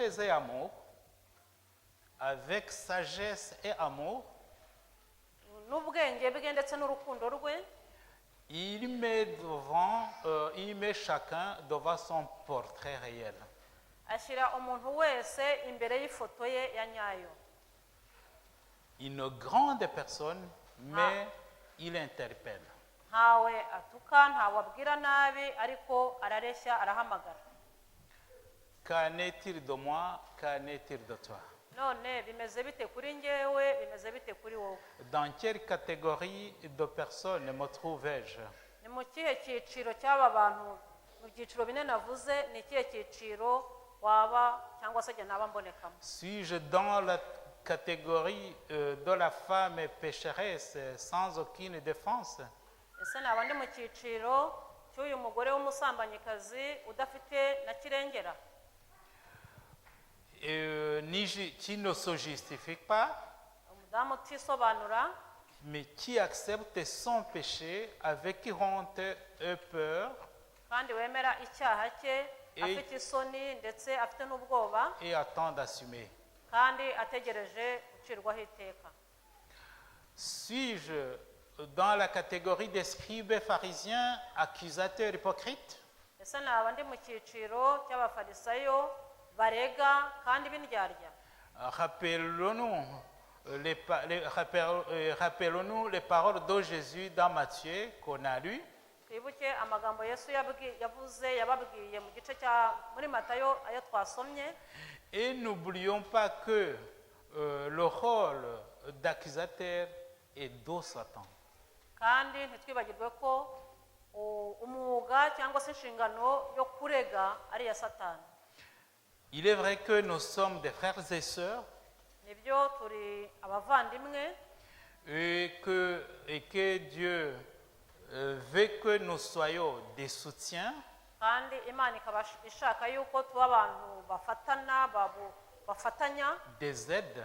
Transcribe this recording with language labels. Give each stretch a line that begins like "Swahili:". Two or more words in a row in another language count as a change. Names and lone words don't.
French: Avec sagesse et amour, avec sagesse et amour,
Kinyarwanda: n'ubwenge bwe ndetse n'urukundo rwe,
French: il met chacun devant son portrait réel.
Kinyarwanda: ashyira umuntu wese imbere y'ifoto ye ya nyayo.
French: Une grande personne, mais il interpelle.
Kinyarwanda: Ntawe atuka, ntawe abwira nabi, ariko arareshya, arahamagara.
French: Qu'en est-il de moi? Qu'en est-il de toi?
Kinyarwanda: None bimeze bite kuri njyewe, bimeze bite kuri wowe?
French: Dans quelle catégorie de personnes me trouvais-je?
Kinyarwanda: Ni mu kihe cyiciro cy'aba bantu? Mu byiciro bine navuze, ni ikihe cyiciro waba cyangwa se naba mbonekamo?
French: Suis-je dans la catégorie de la femme pécheresse sans aucune défense?
Kinyarwanda: Ese naba ndi mu cyiciro cy'uyu mugore w'umusambanyikazi udafite na kirengera?
French: Qui ne se justifie pas,
Kinyarwanda: Umudamu utisobanura,
French: mais qui accepte son péché avec honte et peur
Kinyarwanda: kandi wemera icyaha cye afite isoni ndetse afite n'ubwoba,
French: et attend d'assumer.
Kinyarwanda: kandi ategereje gucirwaho iteka.
French: Suis-je dans la catégorie des scribes et pharisiens, accusateurs hypocrites?
Kinyarwanda: Ese naba ndi mu cyiciro cy'abafarisayo barega kandi b'indyarya?
French: Rappelons-nous les paroles de Jésus dans Matthieu qu'on a lues.
Kinyarwanda: Twibuke amagambo Yesu yavuze yababwiye mu gice muri Matayo ayo twasomye.
French: Et n'oublions pas que le rôle d'accusateur est de Satan.
Kinyarwanda: Kandi ntitwibagirwe ko umwuga cyangwa se inshingano yo kurega ari iya Satani.
French: Il est vrai que nous sommes des frères et sœurs
Kinyarwanda: Nibyo turi abavandimwe,
French: et que Dieu veut que nous soyons des soutiens,
Kinyarwanda: kandi Imana ikaba ishaka yuko tuba abantu bafatanya,
French: des aides,